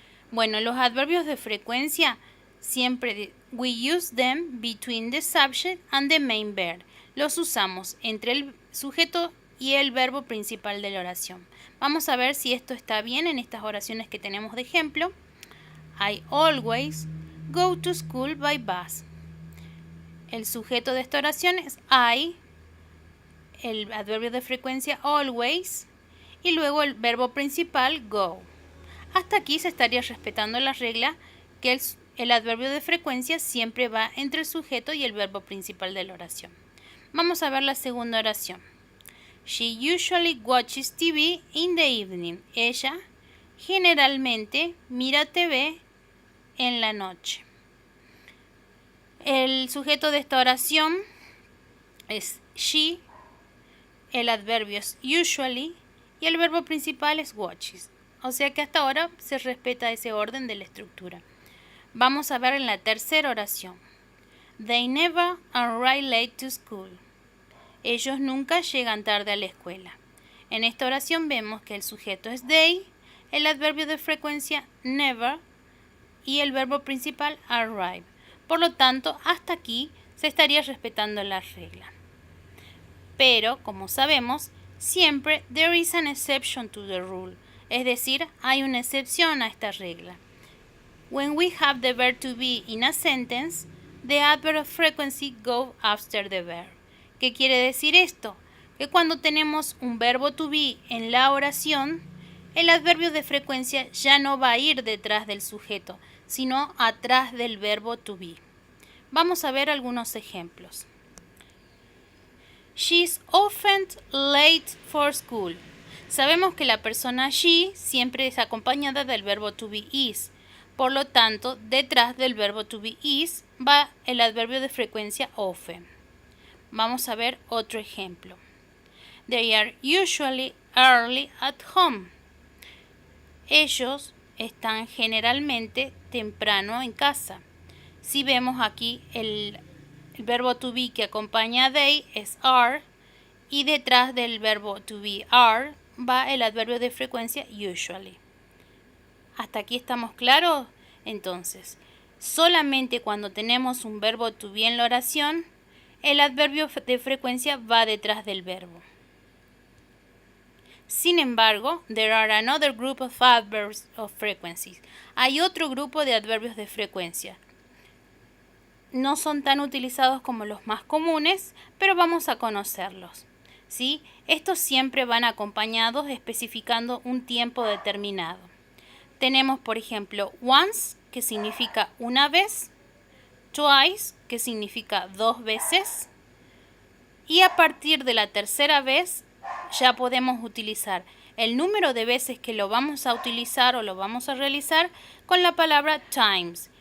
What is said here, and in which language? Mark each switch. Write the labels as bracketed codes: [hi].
[es] Bueno, los adverbios de frecuencia siempre [en] we use them between the subject and the main verb. [es] Los usamos entre el sujeto y el verbo principal de la oración. Vamos a ver si esto está bien en estas oraciones que tenemos de ejemplo. [en] I always go to school by bus. [es] El sujeto de esta oración es I, el adverbio de frecuencia always y luego el verbo principal go. Hasta aquí se estaría respetando la regla que el adverbio de frecuencia siempre va entre el sujeto y el verbo principal de la oración. Vamos a ver la segunda oración. [en] She usually watches TV in the evening. [es] Ella generalmente mira TV en la noche. El sujeto de esta oración es she, el adverbio es usually y el verbo principal es watches. O sea que hasta ahora se respeta ese orden de la estructura. Vamos a ver en la tercera oración. [en] They never arrive late to school. [es] Ellos nunca llegan tarde a la escuela. En esta oración vemos que el sujeto es they, el adverbio de frecuencia never y el verbo principal arrive. Por lo tanto, hasta aquí se estaría respetando la regla. Pero, como sabemos, siempre [en] there is an exception to the rule. [es] Es decir, hay una excepción a esta regla. [en] When we have the verb to be in a sentence, the adverb of frequency goes after the verb. [es] ¿Qué quiere decir esto? Que cuando tenemos un verbo to be en la oración, el adverbio de frecuencia ya no va a ir detrás del sujeto, sino atrás del verbo to be. Vamos a ver algunos ejemplos. [en] She's often late for school. [es] Sabemos que la persona she siempre es acompañada del verbo to be is. Por lo tanto, detrás del verbo to be is va el adverbio de frecuencia often. Vamos a ver otro ejemplo. [en] They are usually early at home. [es] Ellos están generalmente temprano en casa. Si vemos aquí el verbo to be que acompaña a they es are y detrás del verbo to be are va el adverbio de frecuencia usually. ¿Hasta aquí estamos claros? Entonces, solamente cuando tenemos un verbo to be en la oración, el adverbio de frecuencia va detrás del verbo. Sin embargo, [en] there are another group of adverbs of frequency. [es] Hay otro grupo de adverbios de frecuencia. No son tan utilizados como los más comunes, pero vamos a conocerlos. ¿Sí? Estos siempre van acompañados especificando un tiempo determinado. Tenemos, por ejemplo, once, que significa una vez, twice, que significa dos veces, y a partir de la tercera vez ya podemos utilizar el número de veces que lo vamos a utilizar o lo vamos a realizar con la palabra times.